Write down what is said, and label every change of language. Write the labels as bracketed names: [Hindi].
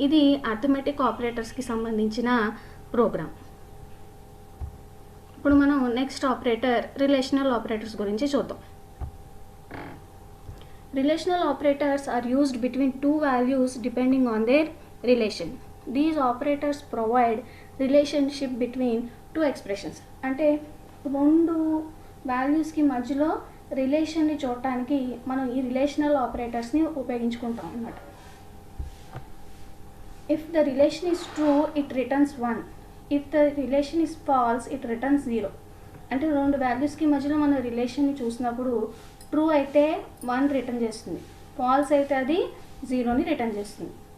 [Telugu] ఇది అర్థమెటిక్ ఆపరేటర్స్కి సంబంధించిన ప్రోగ్రామ్. ఇప్పుడు మనం నెక్స్ట్ ఆపరేటర్ రిలేషనల్ ఆపరేటర్స్ గురించి చూద్దాం. [English] Relational operators are used between 2 values depending on their relation. These operators provide relationship between 2 expressions. [Telugu] అంటే 2 వాల్యూస్కి మధ్యలో రిలేషన్ని చూడటానికి మనం ఈ రిలేషనల్ ఆపరేటర్స్ని ఉపయోగించుకుంటాం అన్నమాట. [English] If the relation is true it returns 1. If the relation is false it returns 0. [Telugu] అంటే రెండు వాల్యూస్కి మధ్యలో మన రిలేషన్ని చూసినప్పుడు ట్రూ అయితే 1 రిటర్న్ చేస్తుంది, ఫాల్స్ అయితే అది 0ని రిటర్న్ చేస్తుంది.